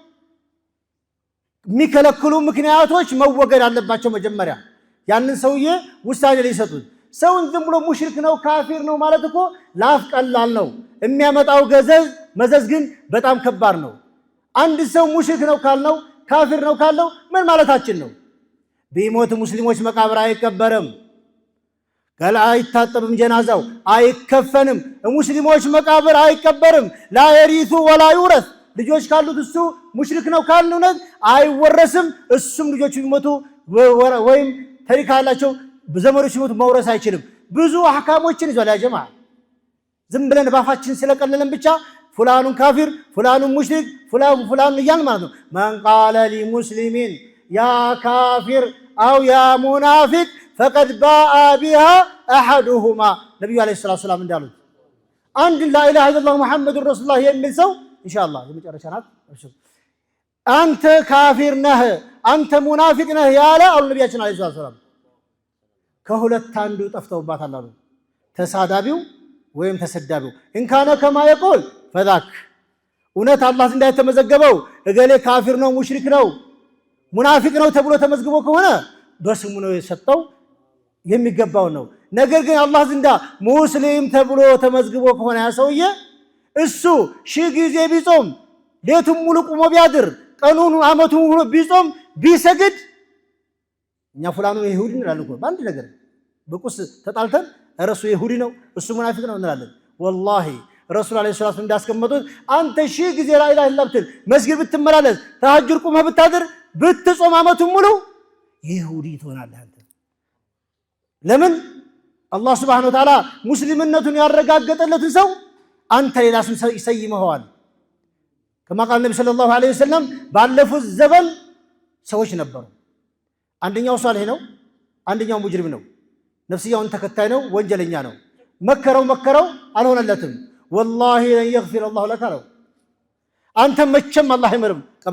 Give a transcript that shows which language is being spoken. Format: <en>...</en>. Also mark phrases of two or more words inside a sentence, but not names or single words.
<am>የሚከለክሉ ምክንያቶች መወገድ አለባቸው መጀመሪያ ያንን ሰውዬ ውሳኔ ሊሰጡት ሰውን ዝም ብሎ ሙሽሪክ ነው ካፊር ነው ማለት እኮ ላፍ ቀላል ነው የሚያመጣው መዘዝ ግን በጣም ከባድ ነው አንድ ሰው ሙሽሪክ ነው ካልነው ካፊር ነው ካልነው ምን ማለታችን ነው ቢሞት ሙስሊሞች መቃብር አይቀበርም ገላ አይታጠብም ጀናዛው አይከፈንም ሙስሊሞች መቃብር አይቀበርም</am> <ar>لا يرث ولا يورث</ar> <am>ልጆች ካሉት እሱ ሙሽሪክ ነው ካልነው አይወረስም እሱም ልጆች ቢሞቱ ወይም ተሪካ ያላቸው በዘመዶች ቢሞቱ መውረስ አይችልም ብዙ አህካሞችን ይዟል ያ ጀማዓ ዝም ብለን ባፋችን ስለቀለለን ብቻ</am> <ar>فلان كافر فلان مشرك فلان يان</ar> <am>ማለት ነው</am> <ar>من قال لمسلم يا كافر او يا منافق فقد باء بها احدهما</ar> <am>ነብዩ አለይሂ ሰላም እንዳሉት አንድ</am> <ar>لا اله الا الله محمد رسول الله</ar> <am>የሚል ሰው ኢንሻአላህ የመጨረሻ ናት አንተ ካፊር ነህ አንተ ሙናፊቅ ነህ ያለ አሉ ነብያችን አለይሂ ሰላም ከሁለት አንዱ ጠፍተውባታል አሉ ተሳዳቢው ወይም ተሰዳቢው እንካነ ከማ</am> <ar>يقول فذاك</ar> <am>እውነት አላህ እንዳይተመዘገበው እገሌ ካፊር ነው ሙሽሪክ ነው ሙናፊቅ ነው ተብሎ ተመዝግቦ ከሆነ በስሙ ነው የሰጠው የሚገባው ነው ነገር ግን አላህ ዘንዳ ሙስሊም ተብሎ ተመዝግቦ ከሆነ ያ ሰውዬ እሱ ሺህ ጊዜ ቢጾም ሌቱን ሙሉ ቆሞ ቢያድር ቀኑን አመቱን ሁሉ ቢጾም ቢሰግድ እኛ ፍላኑ ይሁዲ እንላለን እኮ ባንድ ነገር በቁስ ተጣልተን ረሱ ይሁዲ ነው እሱ ሙናፊቅ ነው እንላለን والله ረሱል አለይሂ ሰላቱ እንዳስቀመጡት አንተ ሺህ ጊዜ</am> <ar>لا اله الا الله</ar> <am>መስጊድ ብትመላለስ ተሐጁድ ቆመህ ብታድር ብትጾም አመቱን ሙሉ ይሁዲ ትሆናለህ አንተ ለምን አላህ</am> <ar>سبحانه وتعالى</ar> <am>ሙስሊምነቱን ያረጋገጠለትን ሰው አንተ ሌላ ስም ይሰይመዋል</am> <ar>كما قال النبي صلى الله عليه وسلم</ar> <am>ባለፉት ዘመን ሰዎች ነበሩ አንደኛው ሷሊህ ነው አንደኛው ሙጅሪም ነው ነፍስያውን ተከታይ ነው ወንጀለኛ ነው መከረው አልሆነለትም</am> <ar>والله لن يغفر الله لك</ar> <am>አለው። አንተ መቼም አላህ አይምርም። ቀብሪ</am>